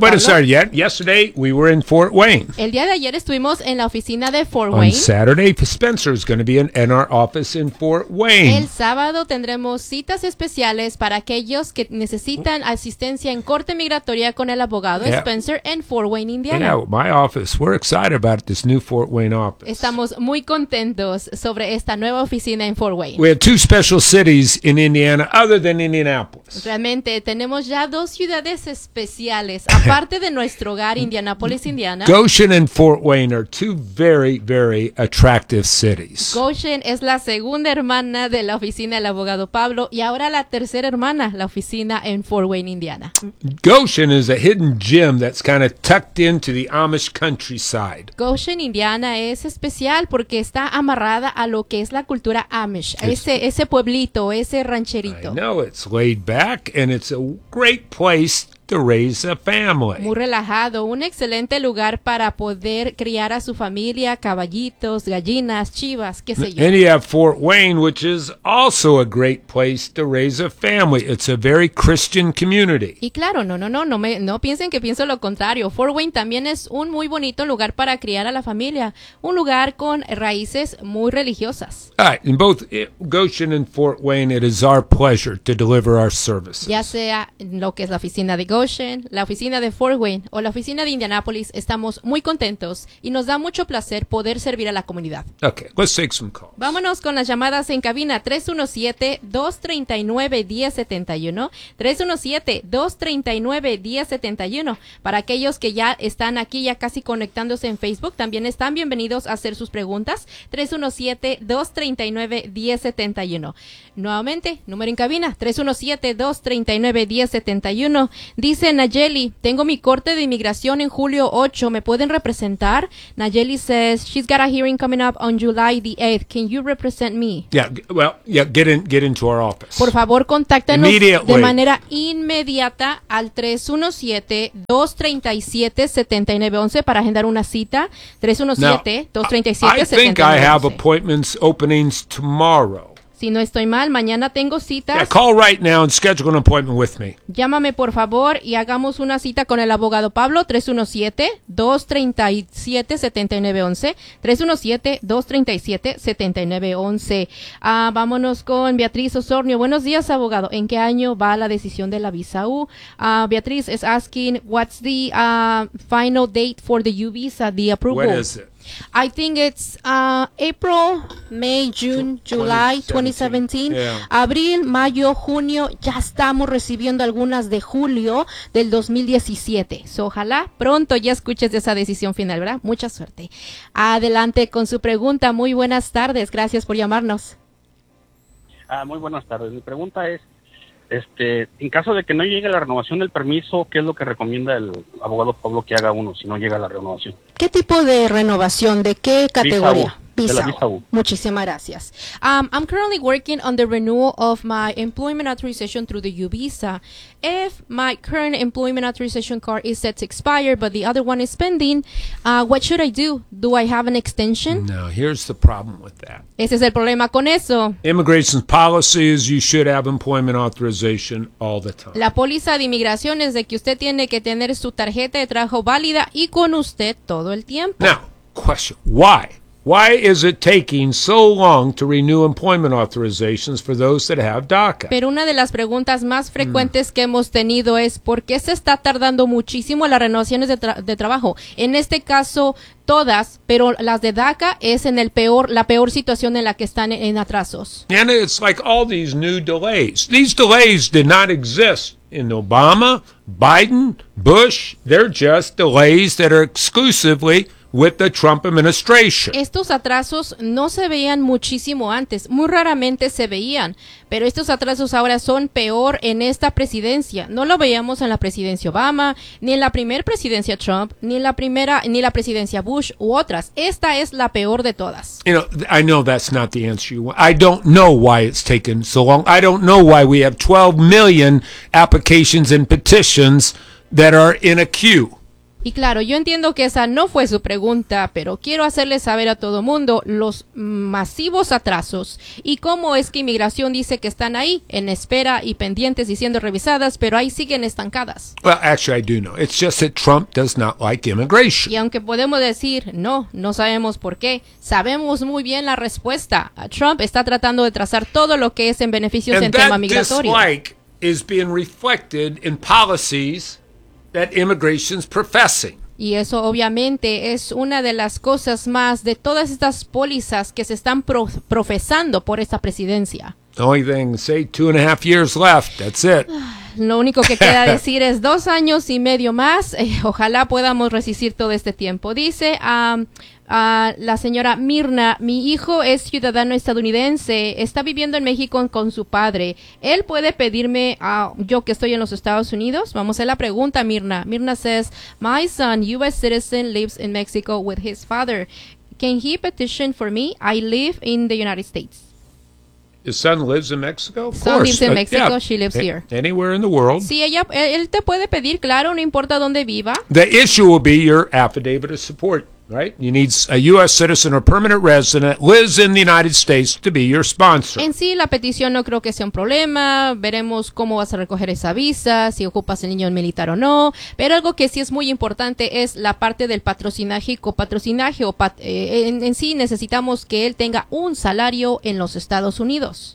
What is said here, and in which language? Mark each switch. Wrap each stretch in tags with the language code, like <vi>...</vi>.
<en>Pablo.</en> <es>Buenas tardes.</es> <en>Yeah. Yesterday we were in Fort Wayne.</en> <es>El día de ayer estuvimos en la oficina de Fort</es> <en>On Wayne. On Saturday, Spencer is going to be in our office in Fort Wayne.</en> <es>El sábado tendremos citas especiales para aquellos que necesitan asistencia en corte migratoria con el abogado yeah. Spencer en Fort Wayne, Indiana.</es> <en>Yeah, my office. We're excited about this new Fort Wayne office.</en> <es>Estamos muy contentos sobre esta nueva oficina en Fort Wayne.</es> <en>We have two special cities in Indiana other than Indianapolis.</en> <es>Realmente tenemos ya dos ciudades especiales aparte de nuestro hogar Indianapolis, Indiana.</es> <en>Goshen and Fort Wayne are two very, very attractive cities.</en> <es>Goshen es la segunda hermana de la oficina del abogado Pablo y ahora la tercera hermana, la oficina en Fort Wayne, Indiana.</es> <en>Goshen is a hidden gem that's kind of tucked into the Amish countryside.</en> <es>Goshen, Indiana es especial porque está amarrada a lo que es la cultura Amish, ese pueblito, ese rancherito.</es> <en>I know, it's laid back and it's a great place to raise a family.</en> <es>Muy relajado, un excelente lugar para poder criar a su familia, caballitos, gallinas, chivas, qué sé yo.</es> <en>And you have Fort Wayne, which is also a great place to raise a family. It's a very Christian community.</en> <es>Y claro, no piensen que pienso lo contrario. Fort Wayne también es un muy bonito lugar para criar a la familia, un lugar con raíces muy religiosas.</es> <en>All right, in both Goshen and Fort Wayne, it is our pleasure to deliver our services.</en> <es>Ya sea lo que es la oficina de Goshen, la oficina de Fort Wayne o la oficina de Indianapolis, estamos muy contentos y nos da mucho placer poder servir a la comunidad.</es> <en>Okay, let's take some calls.</en> <es>Vámonos con las llamadas en cabina 317-239-1071, 317-239-1071. Para aquellos que ya están aquí, ya casi conectándose en Facebook, también están bienvenidos a hacer sus preguntas, 317-239-1071. Nuevamente, número en cabina, 317-239-1071. Dice Nayeli, tengo mi corte de inmigración en julio 8, ¿me pueden representar?</es> <en>Nayeli says, she's got a hearing coming up on July the 8th, can you represent me? Yeah, well, yeah, get into our office.</en> <es>Por favor, contáctanos de manera inmediata al 317-237-7911 para agendar una cita, 317-237-7911.</es> <en>I think I have appointments openings tomorrow.</en> <es>Si no estoy mal, mañana tengo citas.</es> <en>Yeah, call right now and schedule an appointment with me.</en> <es>Llámame, por favor, y hagamos una cita con el abogado Pablo, 317-237-7911, 317-237-7911. Vámonos con Beatriz Osornio. Buenos días, abogado. ¿En qué año va la decisión de la visa U?</es> <en>Beatriz is asking, what's the final date for the U visa, the approval? What is it? I think it's April, May, June, July, 2017. Yeah.</en> <es>Abril, mayo, junio, ya estamos recibiendo algunas de julio del 2017. So, ojalá pronto ya escuches de esa decisión final, ¿verdad? Mucha suerte. Adelante con su pregunta. Muy buenas tardes. Gracias por llamarnos. Muy buenas tardes. Mi pregunta es, en caso de que no llegue la renovación del permiso, ¿qué es lo que recomienda el abogado Pablo que haga uno si no llega la renovación? ¿Qué tipo de renovación? ¿De qué categoría? Visa U. Muchísimas gracias.</es> <en>I'm currently working on the renewal of my employment authorization through the U visa. If my current employment authorization card is set to expire, but the other one is pending, what should I do? Do I have an extension? No, here's the problem with that.</en> <es>Ese es el problema con eso.</es> <en>Immigration policy is you should have employment authorization all the time.</en> <es>La póliza de inmigración es de que usted tiene que tener su tarjeta de trabajo válida y con usted todo el tiempo.</es> <en>Now, question, why? Why is it taking so long to renew employment authorizations for those that have DACA?</en> <es>Pero una de las preguntas más frecuentes que hemos tenido es ¿por qué se está tardando muchísimo las renovaciones de trabajo? En este caso, todas, pero las de DACA es en la peor situación en la que están en atrasos.</es> <en>And it's like all these new delays. These delays did not exist in Obama, Biden, Bush. They're just delays that are exclusively with the Trump administration.</en> <es>Estos atrasos no se veían muchísimo antes, muy raramente se veían, pero estos atrasos ahora son peor en esta presidencia. No lo veíamos en la presidencia Obama, ni en la primera presidencia Trump, ni la presidencia Bush u otras. Esta es la peor de todas.</es> <en>You know, I know that's not the answer you want. I don't know why it's taken so long. I don't know why we have 12 million applications and petitions that are in a queue.</en> <es>Y claro, yo entiendo que esa no fue su pregunta, pero quiero hacerle saber a todo mundo los masivos atrasos y cómo es que inmigración dice que están ahí, en espera y pendientes y siendo revisadas, pero ahí siguen estancadas.</es> <en>Well, actually, I do know. It's just that Trump does not like immigration.</en> <es>Y aunque podemos decir, no, no sabemos por qué, sabemos muy bien la respuesta. Trump está tratando de trazar todo lo que es en beneficios</es> <en>and</en> <es>en tema migratorio.</es> <en>And that dislike is being reflected in policies that immigration's professing.</en> <es>Y eso obviamente es una de las cosas más de todas estas pólizas que se están profesando por esta presidencia.</es> <en>The only thing, say 2.5 years left, that's it.</en> <es>Lo único que queda decir es 2 años y medio más. Ojalá podamos resistir todo este tiempo. Dice la señora Mirna, mi hijo es ciudadano estadounidense, está viviendo en México con su padre. ¿Él puede pedirme, yo que estoy en los Estados Unidos? Vamos a la pregunta, Mirna.</es> <en>Mirna says, my son, U.S. citizen, lives in Mexico with his father. Can he petition for me? I live in the United States. His son lives in Mexico? Of course. Lives in Mexico, yeah. She lives here. Anywhere in the world.</en> <es>Sí, ella, él te puede pedir, claro, no importa dónde viva.</es> <en>The issue will be your affidavit of support, right? You need a U.S. citizen or permanent resident lives in the United States to be your sponsor.</en> <es>En sí, la petición no creo que sea un problema. Veremos cómo vas a recoger esa visa, si ocupas el niño militar o no. Pero algo que sí es muy importante es la parte del patrocinaje y copatrocinaje. En sí, necesitamos que él tenga un salario en los Estados Unidos.</es>